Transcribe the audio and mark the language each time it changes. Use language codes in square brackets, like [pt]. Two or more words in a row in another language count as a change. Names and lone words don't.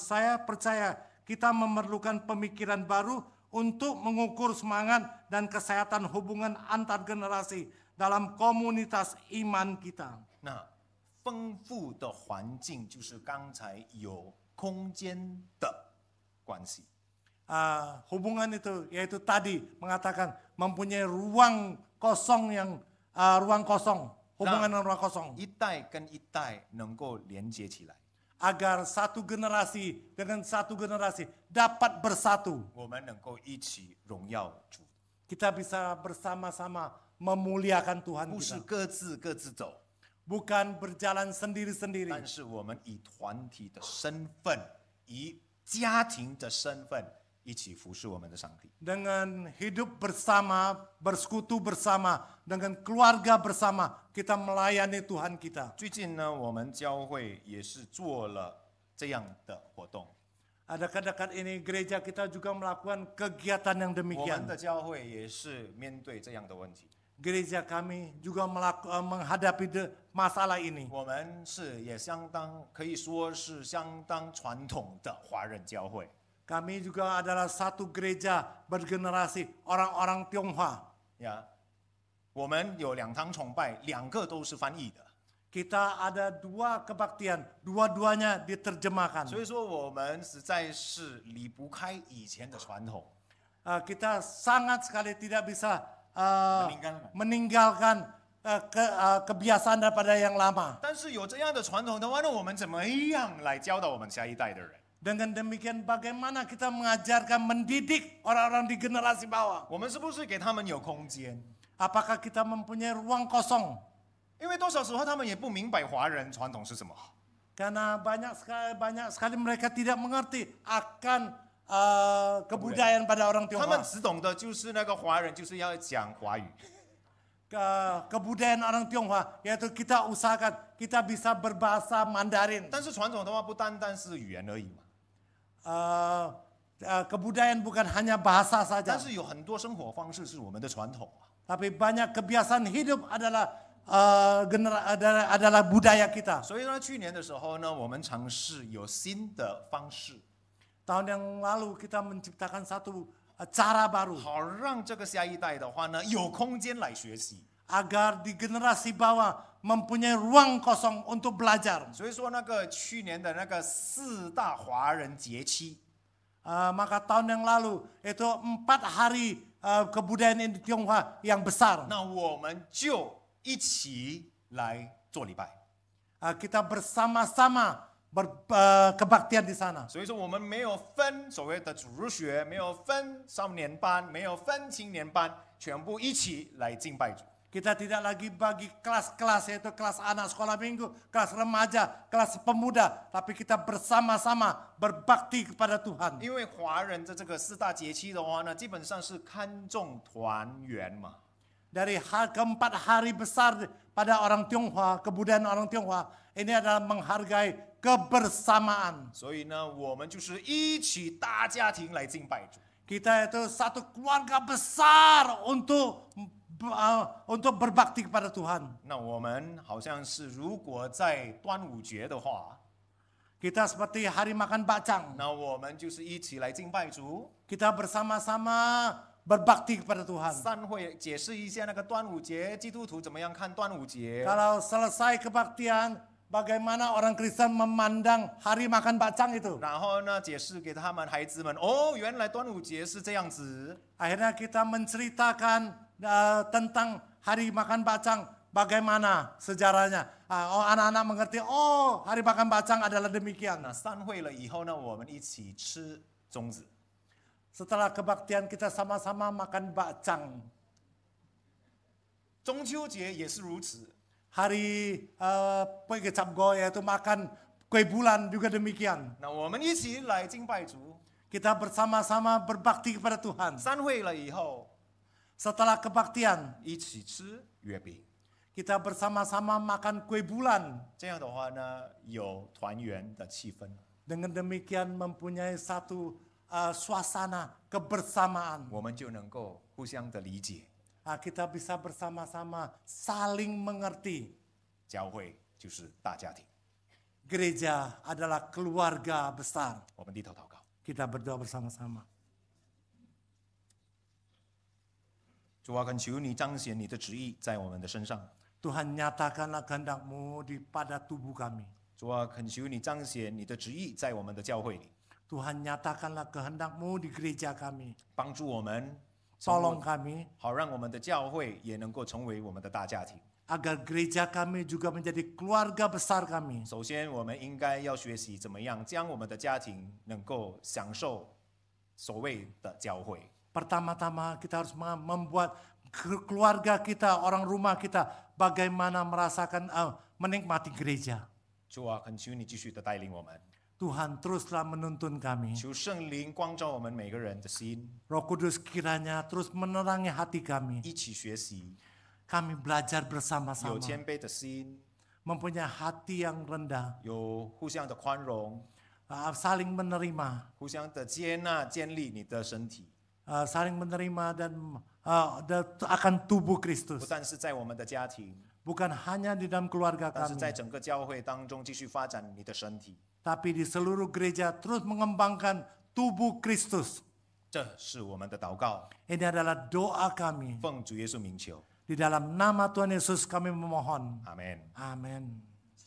[id] Saya percaya kita memerlukan pemikiran baru untuk mengukur semangat dan kesehatan hubungan antar generasi dalam komunitas iman kita. [zh] 那丰富的环境就是刚才有空间的关系。 [id] Hubungan itu yaitu tadi mengatakan mempunyai ruang kosong yang ruang kosong, hubungan yang ruang kosong. [zh] 一代跟一代能够连接起来， [id] agar satu generasi dengan satu generasi dapat bersatu. [zh] 我们能够一起荣耀主， [id] Kita bisa bersama-sama memuliakan Tuhan [zh] 不是 [id] kita. [zh] 各自走， [id] Bukan berjalan sendiri-sendiri. [zh] 但是我们以团体的身份，以家庭的身份，一起服侍我们的上帝。 [id] Dengan hidup bersama, bersekutu bersama, dengan keluarga bersama, kita melayani Tuhan kita. [zh] 最近呢，我们教会也是做了这样的活动。 [id] Ada dekat ini gereja kita juga melakukan kegiatan yang [zh] 我们 [id] demikian. [zh] 的教会也是面对这样的问题。 [id] Gereja kami juga menghadapi masalah ini. [zh] 我们是也相当可以说是相当传统的华人教会。 [id] Kami juga adalah satu gereja bergenerasi orang-orang Tionghoa. [zh] 呀，我们有2堂崇拜，2个都是翻译的， [id] Kita ada 2 kebaktian, dua-duanya diterjemahkan. [zh] 所以说我们实在是离不开以前的传统。 [id] Kita sangat sekali tidak bisa Meninggalkan. meninggalkan kebiasaan daripada yang lama. [zh] 但是有这样的传统的话，那我们怎么样来教导我们下一代的人？ [id] Dengan demikian bagaimana kita mengajarkan, mendidik orang-orang di generasi bawah? [zh] 我们是不是给他们有空间？ [id] Apakah kita mempunyai ruang kosong? [zh] 因为多少时候他们也不明白华人传统是什么。 [id] Karena banyak sekali mereka tidak mengerti akan kebudayaan pada orang [zh] 他们 [id] Tionghoa. [zh] 只懂得就是那个华人就是要讲华语， [id] Kebudayaan orang Tionghoa yaitu kita usahakan kita bisa berbahasa Mandarin. [zh] 但是传统的话不单单是语言而已嘛， [id] Kebudayaan bukan hanya bahasa [zh] 但 [id] saja, [zh] 是有很多生活方式是我们的传统啊。 [id] tapi banyak kebiasaan hidup adalah adalah budaya kita. [zh] 所以呢，去年的时候呢，我们尝试有新的方式， [id] Tahun yang lalu kita menciptakan satu cara baru [zh] 好让这个下一代的话呢有空间来学习。 [id] agar di generasi bawah mempunyai ruang kosong untuk belajar. [zh] 所以说那个去年的那个4大华人节期， [id] Maka tahun yang lalu itu 4 hari kebudayaan di Tionghoa yang besar. [zh] 那我们就一起来做礼拜。 [id] Kita bersama-sama kebaktian di sana. [zh] 所以说我们没有分所谓的主日学，没有分少年班，没有分青年班，全部一起来敬拜主。 [id] Kita tidak lagi bagi kelas-kelas, yaitu kelas anak sekolah minggu, kelas remaja, kelas pemuda, tapi kita bersama-sama berbakti kepada Tuhan. [zh] 因为华人的这个4大节期的话呢，基本上是看重团圆嘛。 [id] Dari keempat hari besar pada orang Tionghoa, kebudayaan orang Tionghoa, ini adalah menghargai kebersamaan. [zh] 所以呢，我们就是一起大家庭来敬拜主。 [id] Kita itu satu keluarga besar untuk berbakti kepada Tuhan. [zh] 那我们好像是如果在端午节的话， [id] Kita seperti hari makan bacang. [zh] 那我们就是一起来敬拜主。 [id] Kita bersama-sama berbakti kepada Tuhan. [zh] 散会解释一下那个端午节，基督徒怎么样看端午节？ [id] Kalau selesai kebaktian, bagaimana orang Kristen memandang hari makan bacang itu? [zh] 然后呢，解释给他们孩子们，哦，原来端午节是这样子。 [id] Akhirnya kita menceritakan tentang hari makan bacang, bagaimana sejarahnya. Anak-anak mengerti, oh hari makan bacang adalah demikian. [zh] 那散会了以后呢，我们一起吃粽子。 [id] Setelah kebaktian kita sama-sama makan bacang. [zh] 中秋节也是如此。 [id] Hari Pui Kecap Go yaitu makan kue bulan juga demikian. [zh] 那我们一起来敬拜主。 [id] Kita bersama-sama berbakti kepada Tuhan. [zh] 散会了以后， [id] Setelah kebaktian, [zh] 一起吃月饼。 [id] kita bersama-sama makan kue bulan. [zh] 这样的话呢，有团圆的气氛。 [id] Dengan demikian mempunyai satu suasana kebersamaan. [zh] 我们就能够互相的理解。 [id] Kita bisa bersama-sama saling mengerti. [zh] 教会就是大家庭。 [id] Gereja adalah keluarga besar. [zh] 我们低头祷告。 [id] Kita berdoa bersama-sama. [zh] 主啊，恳求你彰显你的旨意在我们的身上。 [id] Tuhan nyatakanlah kehendak-Mu pada tubuh kami. [zh] 主啊，恳求你彰显你的旨意在我们的教会里， [id] Tuhan nyatakanlah kehendak-Mu di gereja kami. [zh] 帮助我们， [id] Tolong kami [zh] 好让我们的教会也能够成为我们的大家庭。 [id] agar gereja kami juga menjadi keluarga besar kami. [zh] 首先，我们应该要学习怎么样将我们的家庭能够享受所谓的教会。 [id] Pertama-tama kita harus membuat keluarga kita, orang rumah kita bagaimana merasakan menikmati gereja. [zh] 主啊，恳求你继续的带领我们， [id] Tuhan teruslah menuntun kami. [zh] 求圣灵光照我们每个人的心， [id] Roh Kudus kiranya terus menerangi hati kami. [zh] 一起学习， [id] Kami belajar [zh] 有 [id] bersama-sama. [zh] 谦卑的心， [id] Mempunyai hati yang rendah. [zh] 有互相的宽容， [id] Saling menerima. [zh] 互相的接纳，建立你的身体， [id] Saling menerima dan akan tubuh [zh] 不 [id] Kristus. [zh] 但是在我们的家庭， [id] Bukan hanya di dalam keluarga [zh] 但是在 [id] kami. [zh] 整个教会当中继续发展你的身体， [id] Tapi di seluruh gereja terus mengembangkan tubuh Kristus. [zh] 这是我们的祷告， [id] Ini adalah doa kami. [zh] 奉主耶稣名求， [id] Di dalam nama Tuhan Yesus kami memohon. [zh] 阿门。 [id] Amin.